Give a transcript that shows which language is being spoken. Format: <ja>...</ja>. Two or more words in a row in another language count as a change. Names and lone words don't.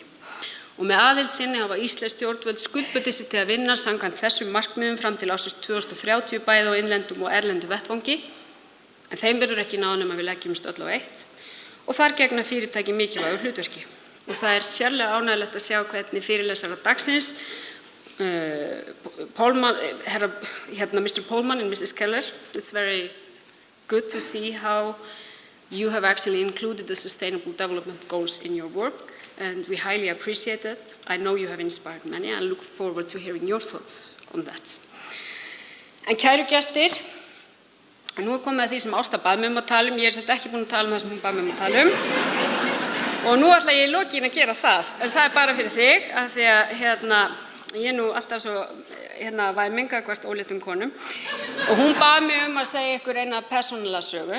<is>Og með aðild sinni hafa íslensk stjórnvöld skuldbundið sig til að vinna samkvæmt þessum markmiðum fram til ársins 2030 bæði á innlendum og erlendum vettvangi, en þeim verður ekki náð nema við leggjumst öll á eitt. Og þar gegna fyrirtæki mikilvægu hlutverki. Og það er sérlega ánægjulegt að sjá hvernig fyrirlesarar dagsins,</is> <en>Mr. Polman and Mrs. Keller, it's very good to see how you have actually included the Sustainable Development Goals in your work. And we highly appreciate it. I know you have inspired many and look forward to hearing your thoughts on that.</en> <is>En kæru gestir, nú er komið að því sem Ásta bað mig að tala ég er ekki búin að tala það sem hún bað mig að tala og nú ætla ég í lokin að gera það, en það er bara fyrir þig, af því að ég er nú alltaf svo væming gagnvart óléttum konum og hún bað mig að segja ykkur eina persónulega sögu.</is>